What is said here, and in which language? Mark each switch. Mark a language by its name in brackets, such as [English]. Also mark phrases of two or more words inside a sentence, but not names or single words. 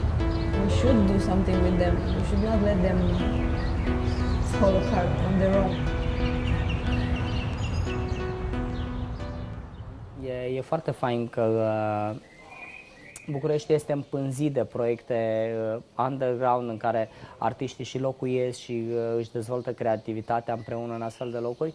[English] We should do something with them. We should not let them fall apart on their own. [Romanian] E foarte fain că București este împânzit de proiecte underground în care artiștii și locuiesc și își dezvoltă creativitatea împreună în astfel de locuri.